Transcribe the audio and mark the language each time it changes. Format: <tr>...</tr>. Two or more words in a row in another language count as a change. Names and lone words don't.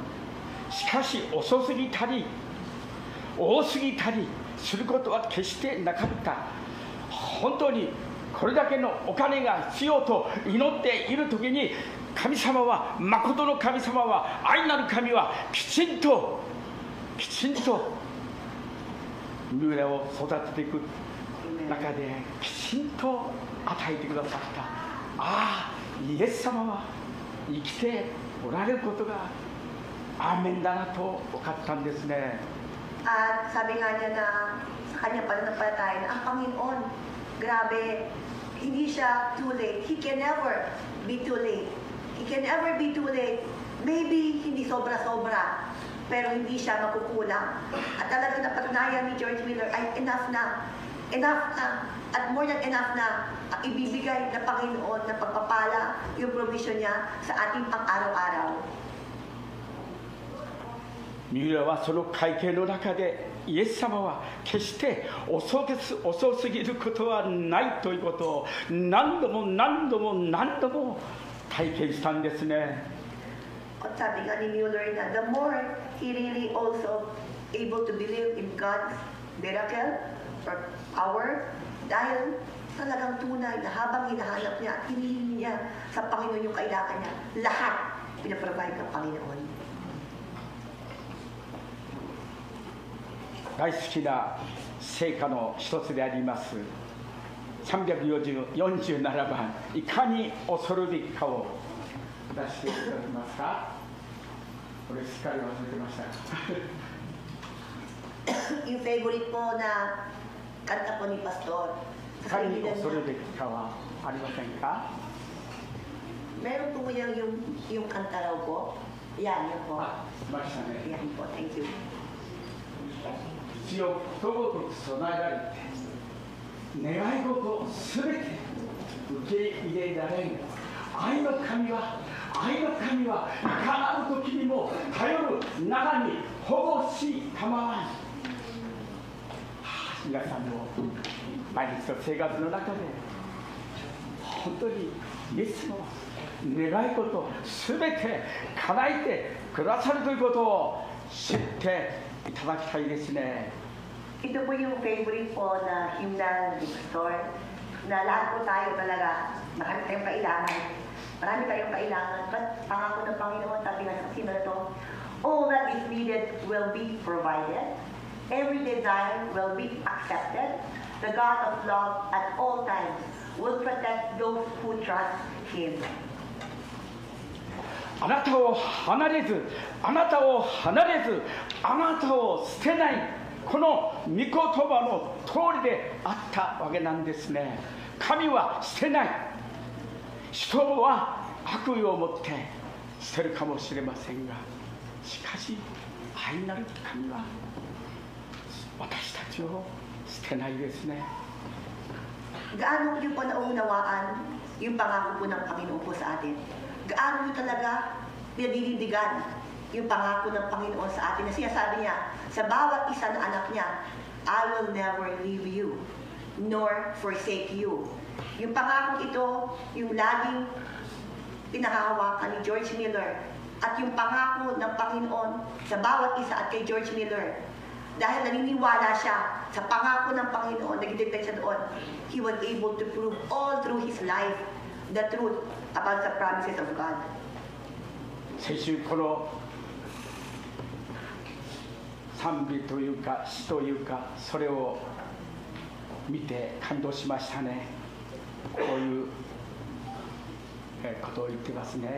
<ja>しかし遅すぎたり多すぎたりすることは決してなかった。本当にこれだけのお金が必要と祈っている時に神様は、誠の神様は、愛なる神はきちんとミューラを育てていく中できちんと与えてくださった。ああ、イエス様は生きておられることがアーメンだなと分かったんですね。</ja> <tl>At sabi nga niya na sa kanyang pananampalataya na ang Panginoon, grabe, hindi siya</tl> <en>too late. He can never be too late. He can never be too late.</en> <tl>Maybe hindi sobra-sobra, pero hindi siya makukulang. At talagang napatunayan ni George Miller ay enough na, at</tl> <en>more than enough</en> <tl>na ang ibibigay na Panginoon na pagpapala yung provision niya sa ating pang-araw-araw.</tl> <ja>ミューラはその会見の中でイエス様は決して遅すぎることはないということを何度も体験したんですね。</ja> <tl>At sabi nga ni Mueller na</tl> <en>the more he really also able to believe in God's miracle or power,</en> <tl>dahil talagang tunay na habang hinahanap niya at hinihingi niya sa Panginoon yung kailangan niya, lahat pinaprovide ng Panginoon.</tl> <ja>大好きな聖歌の一つであります347番「いかに恐るべきか」を出していただけますか。これすっかり忘れてました。</ja> <tl>Yung favorite po na kanta po ni Pastor.</tl> <ja>いかに恐るべきかはありませんか。</ja> <tl>Meron po yung kanta raw po. Yan, yun po.</tl> <ja>来ましたね。</ja> <tl>Yan po,</tl> <en>thank you.</en> <ja>一応ことごとく備えられて願い事をすべて受け入れられる愛の神はいかなる時にも頼る中に保護したまわん。皆さんの毎日の生活の中で本当にイエスの願い事をすべて叶えてくださるということを知っていただきたいですね。</ja> <tl>Ito po yung favorite po na hymnal ni Pastor, na lahat po tayo talaga, marami tayong kailangan, but pangako ng Panginoon, sabi nga sa hymnal na to,</tl> <en>all that is needed will be provided, every desire will be accepted, the God of love at all times will protect those who trust Him.</en> <ja>あなたを離れず、あなたを捨てない、この御言葉の通りであったわけなんですね。神は捨てない。人は悪意を持って捨てるかもしれませんが、しかし愛なる神は私たちを捨てないですね。</ja> <tl>Gaano niyo po naunawaan yung pangako po ng Panginoon po sa atin? Gaano niyo talaga pinadidigan yung pangako ng Panginoon sa atin na sinasabi niya sa bawat isa na anak niya,</tl> <en>I will never leave you nor forsake you.</en> <tl>Yung pangakong ito, yung laging pinahahawakan ni George Miller at yung pangako ng Panginoon sa bawat isa at kay George Miller. Dahil naniniwala siya sa pangako ng Panginoon, nag-depend siya doon,</tl> <en>he was able to prove all through his life the truth about the promises of God.</en> <ja>先週この賛美というか詩というかそれを見て感動しましたね。こういうことを言ってますね。</ja>